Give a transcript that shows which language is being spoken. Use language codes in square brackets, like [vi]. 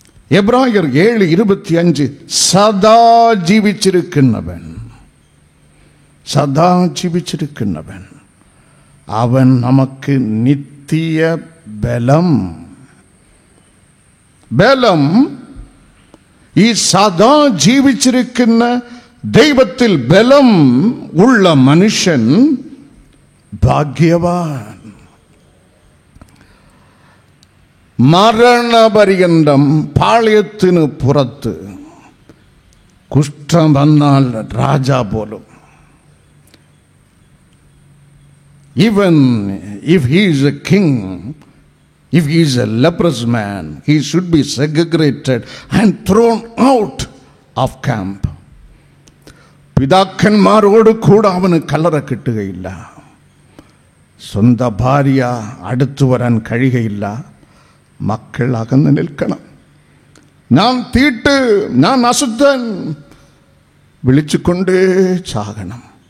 [ml] എബ്രായർ 7:25 സദാ ജീവിച്ചിരിക്കുന്നവൻ, സദാ ജീവിച്ചിരിക്കുന്നവൻ, അവൻ നമുക്ക് നിത്യ ബലം. ബലം ഈ സദാ ജീവിച്ചിരിക്കുന്ന ദൈവത്തിൽ ബലം ഉള്ള മനുഷ്യൻ ഭാഗ്യവാൻ. മരണപര്യന്തം പാളയത്തിന് പുറത്ത് കുഷ്ഠം വന്നാൽ രാജാ പോലും, [en] even if he is a king, if he is a leprous man, he should be segregated and thrown out of camp. [ml] പിതാക്കന്മാരോട് കൂടെ അവന് കല്ലറ കിട്ടുകയില്ല. സ്വന്തം ഭാര്യ അടുത്തു വരാൻ കഴിയുകയില്ല. മക്കൾ അകന്ന് നിൽക്കണം. ഞാൻ തീട്ട്, ഞാൻ അശുദ്ധൻ വിളിച്ചുകൊണ്ടേ ചാകണം.